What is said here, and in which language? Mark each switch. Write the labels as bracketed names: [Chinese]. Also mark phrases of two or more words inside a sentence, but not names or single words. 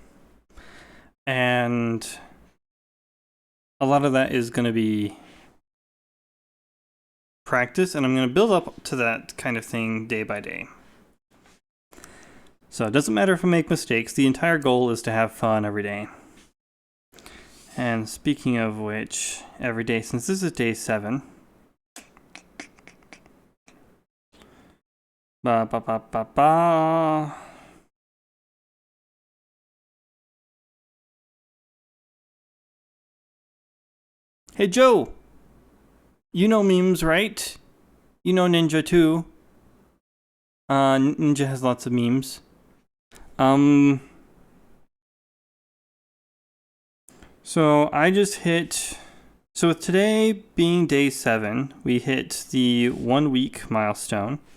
[English] And a lot of that is going to be practice, and I'm going to build up to that kind of thing day by day. So it doesn't matter if I make mistakes. The entire goal is to have fun every day. And speaking of which, every day, since this is day 7, ba ba ba ba ba. Hey Joe, you know memes, right? You know Ninja too. Ninja has lots of memes. So I just hit. So with today being day 7, we hit the 1 week milestone.